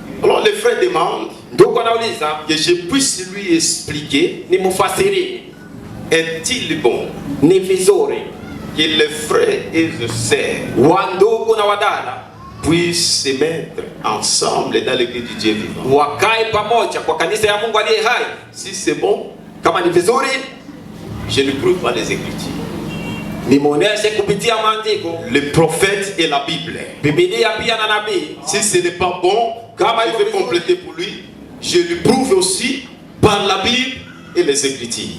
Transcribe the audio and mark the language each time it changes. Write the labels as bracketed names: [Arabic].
[French] Alors les frères demandent [Swahili] ndugu anauliza [French] que je puisse lui expliquer, [Swahili] ni mufasiri, [French] est-il bon [Swahili] ni vizuri [French] que les frères et les sœurs [Swahili] wandugu na wadada [French] puissent se mettre ensemble dans l'église du Dieu vivant. [Swahili] Wakae pamoja kwa kanisa ya Mungu aliye hai. [French] Si c'est bon, [Swahili] kama ni vizuri, [French] je ne prouve pas les Écritures. [Swahili] Nimuoneshe kupitia maandiko, [French] le prophète et la Bible. [Swahili] Biblia pia na nabii. [French] Si ce n'est pas bon, kama je vais compléter pour lui, je lui prouve aussi par la Bible et les Écritures.